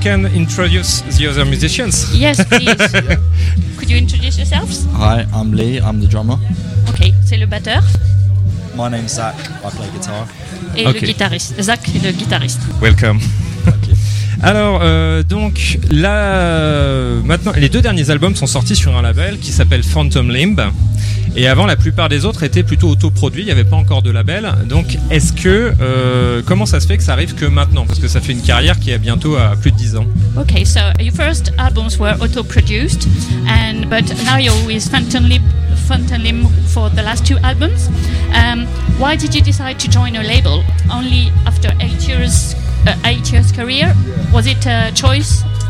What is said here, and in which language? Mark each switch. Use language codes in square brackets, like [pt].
[en] Can introduce the other musicians? Yes, please. Could you introduce yourselves? Hi, I'm Lee, I'm the drummer. [fr] Okay, c'est le batteur. [en] My name's Zach, I play guitar. [fr] Et okay. Le guitariste, Zach est le guitariste. [en] Welcome. [fr] Alors, donc, là, maintenant, les deux derniers albums sont sortis sur un label qui s'appelle Phantom Limb. Et avant, la plupart des autres étaient plutôt autoproduits, il n'y avait pas encore de label. Donc, est-ce que, comment ça se fait que ça arrive que maintenant? Parce que ça fait une carrière qui est bientôt à plus de 10 ans. [en] Ok, so your first albums were autoproduced, and, but now you're with Phantom Limb for the last two albums. Why did you decide to join a label only after 8 years? 8 years career, was it a choice?